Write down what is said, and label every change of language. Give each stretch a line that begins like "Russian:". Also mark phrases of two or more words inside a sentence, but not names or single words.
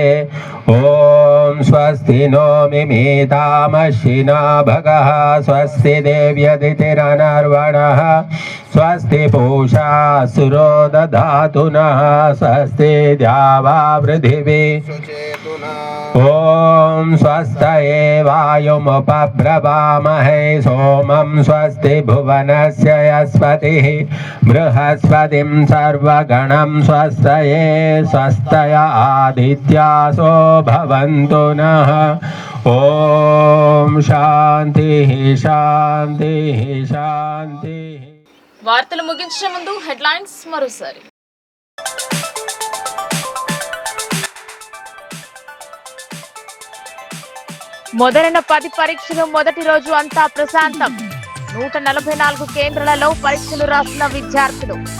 Sanskrit: ఓం స్వస్తి నో మిమీతామశ్వినా భగః స్వస్తి దేవ్యదితిరనర్వణః స్వస్తి పూషా సురో దధాతు నః స్వస్తి ద్యావా పృథివీ సుచేతునా. ॐ स्वस्तये वायुमुपब्रवामहे सोमं स्वस्ति भुवनस्य यस्पतिः बृहस्पतिं सर्वगणं स्वस्तये स्वस्तय आदित्यासो भवन्तु नः ॐ शान्तिः शान्तिः शान्तिः।
Telugu: వార్తలు ముగించే ముందు హెడ్లైన్స్ మరోసారి. మొదలైన 10 పరీక్షలు మొదటి రోజు అంతా ప్రశాంతం. 144 కేంద్రాలలో పరీక్షలు రాసిన విద్యార్థులు.